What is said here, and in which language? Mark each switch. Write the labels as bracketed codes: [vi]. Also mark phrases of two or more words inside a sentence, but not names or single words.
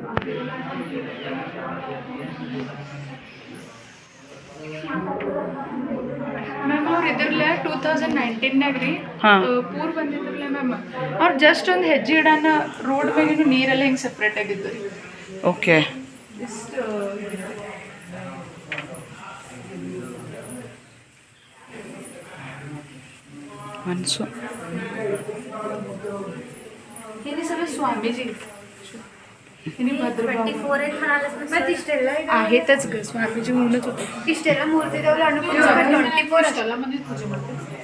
[kn] ಮ್ಯಾಮ್ ಅವ್ರು ಇದ್ರಲ್ಲ 2019ನಾಗ ರೀ ಪೂರ್ ಬಂದಿದ್ರಲ್ಲ ಮ್ಯಾಮ್. ಅವ್ರು ಜಸ್ಟ್ ಒಂದು ಹೆಜ್ಜೆ ಇಡೋಣ ರೋಡ್ ಮ್ಯಾಗಿನ ನೀರೆಲ್ಲ ಹಿಂಗೆ ಸಪ್ರೇಟ್ ಆಗಿದ್ದು ರೀ. ಓಕೆ. ಇಷ್ಟು ಮನಸ್ಸು [mr] हे सगळे स्वामीजी आहेतच ग. स्वामीजी म्हणूनच होते. [kn] ಇಷ್ಟೆಲ್ಲ ಮೂರ್ತಿ ಇದಾವಲ್ಲ ಅನುಕೂಲ 24 ಅಷ್ಟೆಲ್ಲ ಮಂದಿ ಪೂಜೆ ಮಾಡ್ತಾರೆ.